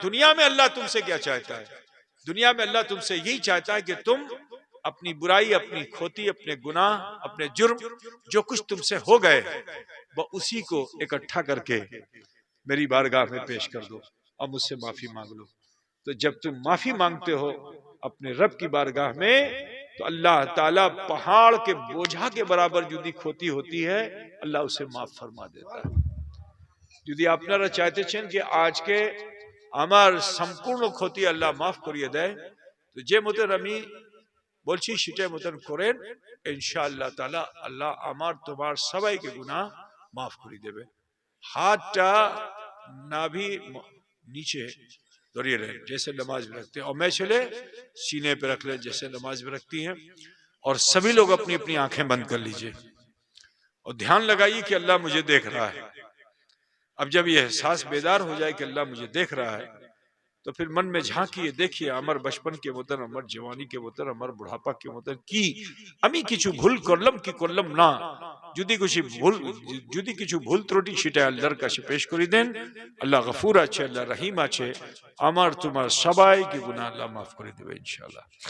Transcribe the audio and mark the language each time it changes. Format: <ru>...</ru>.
<hi>दुनिया में अल्लाह तुमसे क्या चाहता है? दुनिया में अल्लाह तुमसे यही चाहता है कि तुम अपनी बुराई, अपनी खोती, अपने गुनाह, अपने जुर्म जो कुछ तुमसे हो गए वो उसी को इकट्ठा करके मेरी बारगाह में पेश कर दो और मुझसे माफी मांग लो। तो जब तुम माफी मांगते हो अपने रब की बारगाह में, तो अल्लाह ताला पहाड़ के बोझा के बराबर जुदी खोती होती है, अल्लाह उसे माफ फरमा देता है।</hi> <bn>যদি আপনারা চাইতেছেন যে আজকে আমার সম্পূর্ণ ক্ষতি আল্লাহ মাফ করিয়ে দেয়, তো যে মতন আমি বলছি সেটাই মতন করেন, ইনশাআল্লাহ তাআলা আল্লাহ আমার তোমার সবাইকে গুনাহ মাফ করে দেবে। হাতটা নাভি</bn> <hi>नीचे धरिए रहे जैसे नमाज में रखते हैं, और मैं चले सीने पे रख ले जैसे नमाज में रखती हैं। और सभी लोग अपनी अपनी आंखें बंद कर लीजिए और ध्यान लगाइए कि अल्लाह मुझे देख रहा है। अब जब ये एहसास बेदार हो जाए कि अल्लाह मुझे देख रहा है, तो फिर मन में झांकिए, देखिए अमर बचपन के वतन, अमर जवानी के वतन, अमर बुढ़ापा के वतन की</hi> <bn>আমি কিছু ভুল করলাম কি করলাম না, যদি কিছু ভুল ত্রুটি সেটা আল্লাহর কাছে পেশ করে দেন। আল্লাহ গফুর আছে, আল্লাহ রহিম আছে, আমার তোমার সবাইকে গুনাহ আল্লাহ মাফ করে দেবে ইনশাআল্লাহ।</bn>